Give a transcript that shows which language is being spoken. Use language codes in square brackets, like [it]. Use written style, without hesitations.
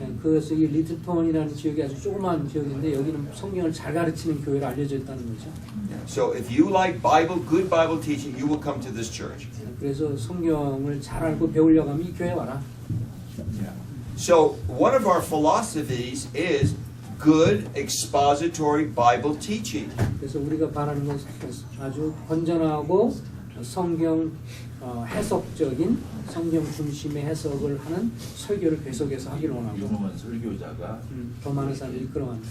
[ko] 그래서 이 리틀톤이라는 지역이 아주 조그마한 지역인데 여기는 성경을 잘 가르치는 교회로 알려져 있다는 거죠. [en] So if you like good Bible teaching, you will come to this church. [ko] 그래서 성경을 잘 알고 배우려고 하면 이 교회 와라. [en] So one of our philosophies is good expository Bible teaching. [ko] 그래서 우리가 바라는 것은 아주 건전하고 성경 해석적인 성경 중심의 해석을 하는 설교를 계속해서 하기를 원하고, 유명한 설교자가 더 많은 사람들이 이끌어가는